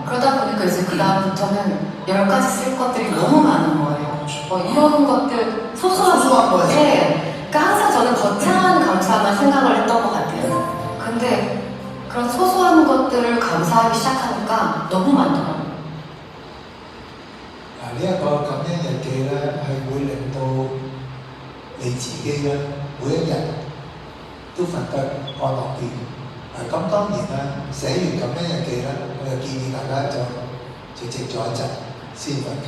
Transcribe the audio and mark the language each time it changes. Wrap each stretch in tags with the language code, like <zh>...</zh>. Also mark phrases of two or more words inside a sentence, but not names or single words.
<ko>그러다 보니까 이제 그 다음부터는 10가지 쓸 것들이 너무 많은 거예요. 이런 것들 소소한 거지. 네. 그러니까 항상 저는 거창한 감사만 생각을 했던 것 같아요. 근데 그런 소소한 것들을 감사하기 시작하니까 너무 많더라고요.</ko> <yue>呢一個感恩日記咧，係會令到你自己咧每一日都瞓得安樂啲。咁當然啦，寫完感恩日記咧，我就建議大家就靜咗一陣先瞓覺。</yue>